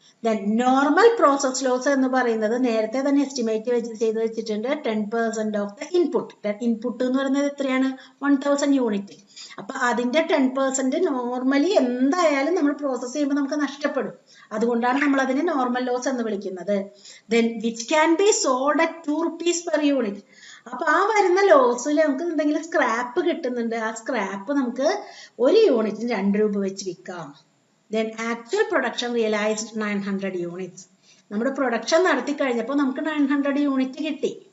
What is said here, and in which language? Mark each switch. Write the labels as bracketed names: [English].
[English] Then normal process loss [Malayalam] എന്ന് പറയുന്നത് നേരത്തെ തന്നെ എസ്റ്റിമേറ്റ് ചെയ്ത് വെച്ചിട്ടുണ്ട് 10% ഓഫ് ദ ഇൻപുട്ട്. ഇൻപുട്ട് എന്ന് പറയുന്നത് എത്രയാണ്? 1000 യൂണിറ്റ്. അപ്പൊ അതിന്റെ 10% നോർമലി എന്തായാലും നമ്മൾ പ്രോസസ് ചെയ്യുമ്പോൾ നമുക്ക് നഷ്ടപ്പെടും. അതുകൊണ്ടാണ് നമ്മൾ അതിനെ നോർമൽ ലോസ് എന്ന് വിളിക്കുന്നത്. [English] Then which can be sold at 2 rupees per unit. [Malayalam] അപ്പൊ ആ വരുന്ന ലോസിൽ നമുക്ക് എന്തെങ്കിലും സ്ക്രാപ്പ് കിട്ടുന്നുണ്ട്. ആ സ്ക്രാപ്പ് നമുക്ക് ഒരു യൂണിറ്റിന് 2 രൂപ വെച്ച് വിൽക്കാം. [English] Then actual production realized 900 units. [Malayalam] നമ്മുടെ പ്രൊഡക്ഷൻ നടത്തി കഴിഞ്ഞപ്പോൾ നമുക്ക് 900 യൂണിറ്റ് കിട്ടി.